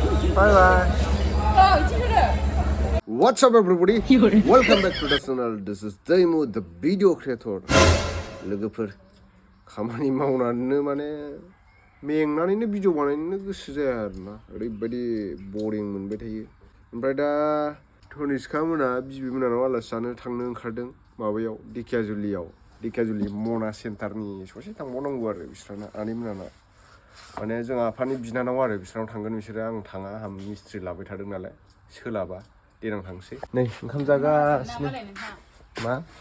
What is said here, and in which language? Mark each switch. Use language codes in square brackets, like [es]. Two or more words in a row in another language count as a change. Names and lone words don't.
[en] Bye bye. What's up everybody? Welcome back to the channel. This is Dhekiyajuli, the video creator. [brx] लोगोफोर खामानि मावनानैनो माने मेंनानैनो भिडिअ बानायनो गोसो जाया आरोना ओरैबायदि बरिं मोनबाय थायो ओमफ्राय दा धनिष्का मोना बिबि मोनानाव आलासि जानो थांनो ओंखारदों माबायाव धेकियाजुलि मना सेन्टारनि ससे थांबावनांगौ आरो बिस्राना आनै मोनाना माने जों आफानि बिनानाव आरो बिस्रानाव थांगोन बिसोरो आं थाङा आंहा मिस्ट्रि लाबाय थादों नालाय सोलाबा देनां थांसै नै ओंखाम जागासिनो मा